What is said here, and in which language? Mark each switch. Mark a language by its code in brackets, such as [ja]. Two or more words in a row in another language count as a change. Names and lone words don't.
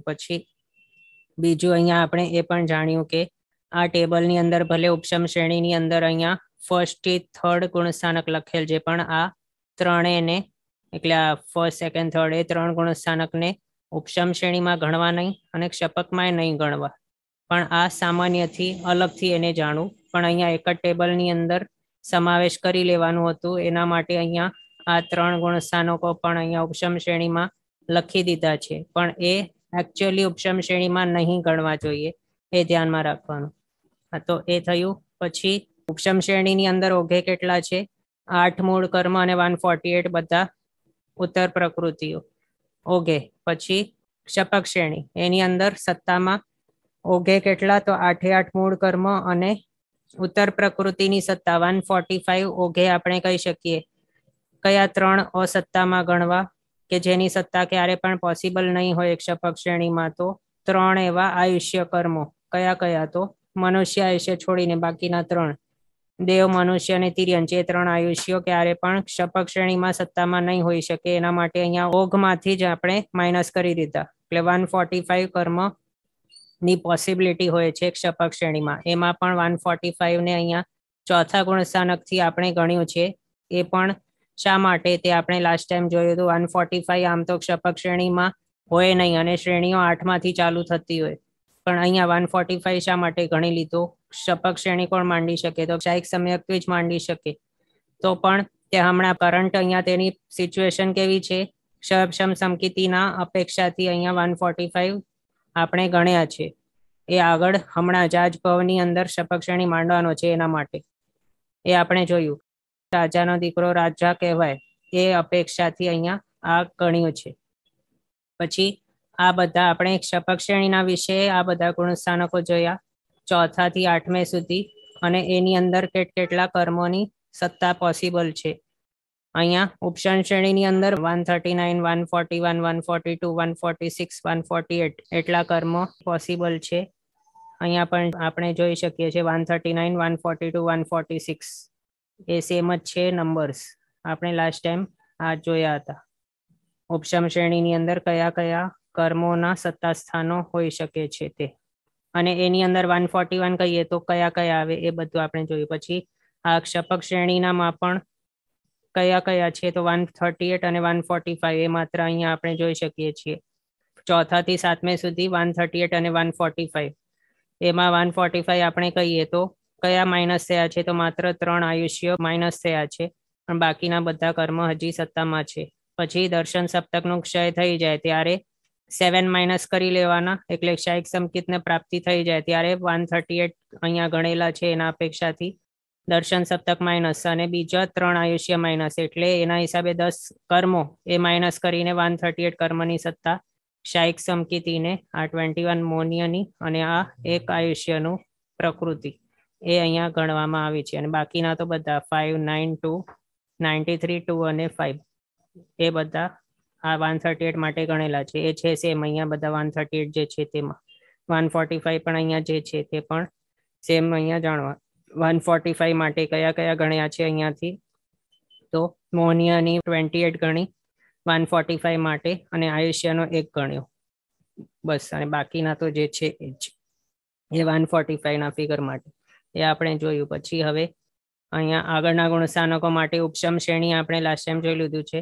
[gu] પછી બીજું અહીંયા આપણે એ પણ જાણ્યું કે આ ટેબલની અંદર ભલે ઉપશમ શ્રેણીની અંદર અહીંયા ફર્સ્ટ થી થર્ડ ગુણસ્થાનક લખેલ છે પણ આ ત્રણેયને એટલે આ [en] first second third [gu] એ ત્રણ ગુણસ્થાનકને ઉપશમ શ્રેણીમાં ગણવા નહીં અને ક્ષપકમાં નહીં ગણવા પણ આ સામાન્યથી અલગથી એને જાણવું। પણ અહીંયા એક જ ટેબલની અંદર સમાવેશ કરી લેવાનું હતું એના માટે અહીંયા આ ત્રણ ગુણસ્થાનકો પણ અહીંયા ઉપશમ શ્રેણીમાં લખી દીધા છે પણ એ એક્ચુઅલી ઉપશમ શ્રેણી માં નહીં ગણવા જોઈએ એ ધ્યાન માં રાખવાનું। તો એ થયું। પછી ઉપશમ શ્રેણી ની અંદર ઓઘે કેટલા છે 8 મૂળ કર્મ અને 148 બધા ઉત્તર પ્રકૃતિઓ ઓઘે। પછી શપક શ્રેણી એની અંદર સત્તા માં ઓઘે કેટલા તો 8 મૂળ કર્મ અને ઉત્તર પ્રકૃતિ ની સત્તા 145 ઓઘે આપણે કહી શકીએ। કયા ત્રણ અસત્તા માં ગણવા કે જેની સત્તા ક્યારે પણ પૉસિબલ નહીં હો એક શપક શ્રેણી માં તો ત્રણ એવા આયુષ્ય કર્મો કયા કયા તો મનુષ્ય આયુષ્ય છોડીને બાકીના ત્રણ દેવ મનુષ્ય ને તિર્યન જે ત્રણ આયુષ્યો ક્યારે પણ શપક શ્રેણી માં સત્તા માં નહીં હોઈ શકે એના માટે અહીંયા ઓઘ માંથી જ આપણે માઇનસ કરી દીધા એટલે 145 કર્મ ની પૉસિબિલિટી હોય છે એક શપક શ્રેણી માં। એમાં પણ 145 ને અહીંયા ચોથા ગુણસ્થાનક થી આપણે ગણ્યું છે એ પણ શા માટે તે આપણે લાસ્ટ ટાઇમ જોયું હતું। 145 આમ તો શપક શ્રેણી માં હોય નહીં અને શ્રેણીઓ 8 માંથી ચાલૂ થતી હોય પણ અહીંયા 145 શા માટે ગણી લીધો। શપક શ્રેણી કોણ માંડી શકે તો ક્ષાયિક સમ્યક્ત્વી જ માંડી શકે તો પણ તે હમણાં કરંટ અહીંયા તેની સિચ્યુએશન કેવી છે શમ સમકિતીના અપેક્ષાથી અહીંયા 145 આપણે ગણ્યા છે એ આગળ હમણાં જ આજ ભવની અંદર શપક શ્રેણી માંડવાનો છે એના માટે એ આપણે જોયું। રાજાનો દીકરો રાજા કહેવાય એ અપેક્ષાથી અહીંયા આ ગણ્યું છે। પછી આ બધા આપણે શપક શ્રેણીના વિષય આ બધા ગુણસ્થાનકો જોયા ચોથા થી 8મે સુધી અને એની અંદર કેટલા કર્મોની સત્તા પૉસિબલ છે। અહીંયા ઉપશમ શ્રેણીની અંદર 139 141 142 146 148 એટલા કર્મ પૉસિબલ છે। અહીંયા પણ આપણે જોઈ શકીએ છે 139 142 146 એ સેમ જ છે નંબર્સ આપણે લાસ્ટ ટાઇમ આ જોયા હતા। ઉપશમ શ્રેણીની અંદર કયા કયા કર્મોના સત્તા સ્થાનો હોઈ શકે છે તે અને એની અંદર 141 કહીએ તો કયા કયા આવે એ બધું આપણે જોયું। પછી આ શપક શ્રેણીના માં પણ કયા કયા છે તો 138 અને 145 એ માત્ર અહીંયા આપણે જોઈ શકીએ છીએ। ચોથા થી સાતમે સુધી 138 અને 145 એમાં 145 આપણે કહીએ તો કયા માઇનસ થયા છે તો માત્ર 3 આયુષ્ય માઇનસ થયા છે પણ બાકીના બધા કર્મ હજી સત્તામાં છે। પછી દર્શન સપ્તકનો ક્ષય થઈ જાય ત્યારે 7 માઇનસ કરી લેવાના એટલે ક્ષયિક સંકેતને પ્રાપ્તિ થઈ જાય ત્યારે 138 અહીંયા ગણેલા છે એના અપેક્ષાથી દર્શન સપ્તક માઇનસ અને બીજા 3 આયુષ્ય માઇનસ એટલે એના હિસાબે 10 કર્મો એ માઇનસ કરીને 138 કર્મની સત્તા ક્ષાયિક સમકિતીને આ 21 મોનિયની અને આ એક આયુષ્યનુ પ્રકૃતિ એ અહીંયા ગણવામાં આવી છે અને બાકીના તો બધા 5 9 2 93 2 અને 5 એ બધા આ 138 માટે ગણેલા છે એ છે સેમ અહીંયા બધા 138 જે છે તેમાં 145 પણ અહીંયા જે છે તે પણ સેમ અહીંયા જાણવા। 145 માટે કયા કયા ગણ્યા છે અહીંયાથી? તો મોહનીયની 28 ગણી 145 માટે અને આયુષ્યનો 1 ગણ્યો, બસ. અને બાકીના તો જે છે એ જ, એ 145 ના ફિગર માટે એ આપણે જોયું. પછી હવે અહીંયા આગળના ગુણસ્થાનકો માટે ઉપસમ શ્રેણી આપણે [en] last time [gu] જોઈ લીધું છે.